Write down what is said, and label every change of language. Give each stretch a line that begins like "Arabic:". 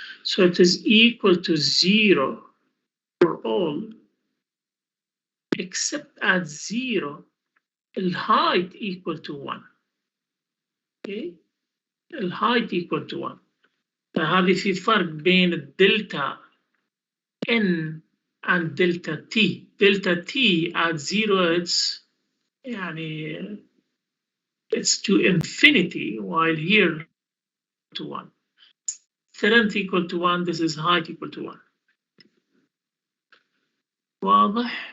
English: So it is equal to 0 for all, except at 0 الهايت equal to 1. Okay, الهايت equal to 1.
Arabic: فهذه في فرق بين الدلتا n and delta t.
English: Delta t at 0 it's يعني it's to infinity, while here to 1. Length equal to 1, this is height equal to 1.
Arabic: واضح?